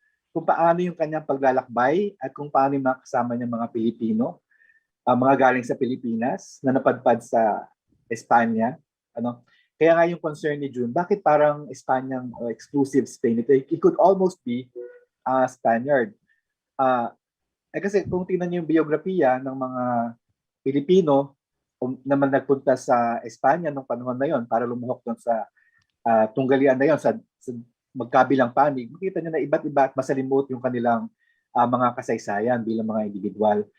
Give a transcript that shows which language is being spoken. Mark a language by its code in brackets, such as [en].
[tl] kung paano yung kanyang paglalakbay at kung paano yung mga kasama niya mga Pilipino, mga galing sa Pilipinas na napadpad sa Espanya, Kaya nga yung concern ni June, bakit parang Espanyang exclusive Spain ito? [en] It could almost be Spaniard. [tl] Kasi kung tingnan niyo yung biografiya ng mga Pilipino naman nagpunta sa Espanya nung panahon na yon para lumuhok doon sa tunggalian na yon sa magkabilang panig, makita niyo na iba't iba at masalimuot yung kanilang mga kasaysayan bilang mga individual.